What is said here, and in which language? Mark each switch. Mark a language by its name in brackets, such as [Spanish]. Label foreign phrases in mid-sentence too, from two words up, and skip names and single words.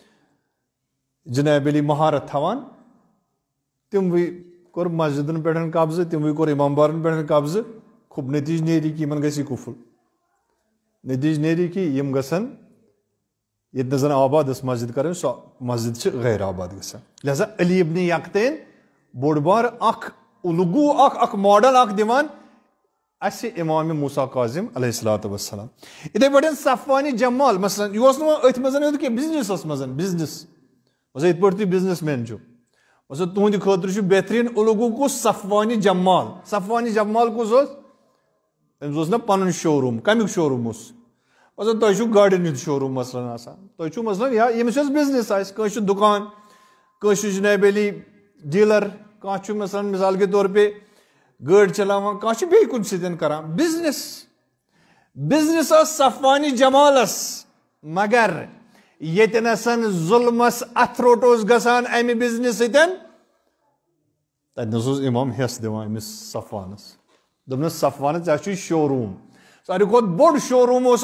[Kashmiri] جناب علی مہارت تھاوان تِموٕے کوٚر مسجِدن پٮ۪ٹھ قبضہٕ تِموٕے کوٚر امام بارن پٮ۪ٹھ قبضہٕ نٔتیٖجہٕ نیری کہِ یِمن گژھِ یہِ کُفُل نٔتیٖجہٕ نیری کہِ یِم گژھن ییٚتہِ نہٕ زن آباد ٲس مسجِد کرٕنۍ سۄ مسجِد چھِ غیر آباد گژھان لہذا علی ابن یقطین بوٚڑ بارٕ اکھ الگوٗ اکھ ماڈل اکھ دِوان اسہِ امامِ موسیٰ کاظم [Arabic] علیہ الصلوۃ والسلام [Kashmiri] یِتھٕے پٲٹھۍ صفوانِ جمال مثلاً یہِ اوس نہٕ وۄنۍ أتھۍ منٛز یوت کینٛہہ بِزنِسس منٛز بِزنِس مثلاً یِتھ پٲٹھۍ تُہۍ بِزنِس مین چھِو مثلاً تُہنٛدِ خٲطرٕ چھُ بہتریٖن الگوٗ کُس صفوانِ جمال کُس اوس أمِس اوس نہ پنُن شو روٗم کمیُک شو روٗم اوس مثلاً تۄہہِ چھُو گاڑٮ۪ن ہُنٛد شو روٗم مثلاً آسان تۄہہِ چھُو مثلاً یا ییٚمِس یۄس بِزنِس آسہِ کٲنٛسہِ چھُ دُکان کٲنٛسہِ چھُ جناب علی ڈیٖلر کانچ [Urdu] مثال کے طور پہ [Kashmiri] گاڑی چلاوان کانچ بیٚیہِ کُنہِ سۭتۍ کران بزنس صفوانی جمالس مگر یتنسن ظلمس اتھروٹوس گژھان امہِ بزنس سۭتۍ تتہِ نس اوس امام حصہٕ دِوان أمِس صفوانس دوٚپنس صفوانس ژےٚ چھُے شو روٗم ساروی کھۄتہٕ بوٚڑ شو روٗم اوس